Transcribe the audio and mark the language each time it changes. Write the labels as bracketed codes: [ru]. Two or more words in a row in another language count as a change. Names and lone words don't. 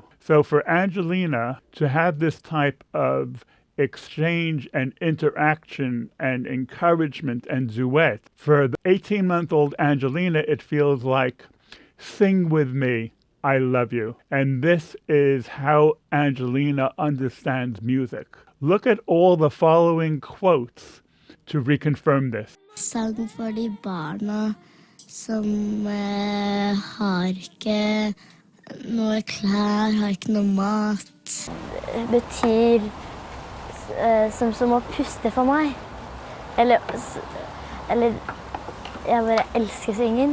[en] So for Angelina to have this type of exchange and interaction and encouragement and duet, for the 18-month-old Angelina, it feels like, sing with me, I love you. And this is how Angelina understands music. Look at all the following quotes to reconfirm this. [no] Sang for de barna som har ikke noe klær, har ikke noe mat. Det betyr som å puste for meg. Eller jeg bare elsker singen.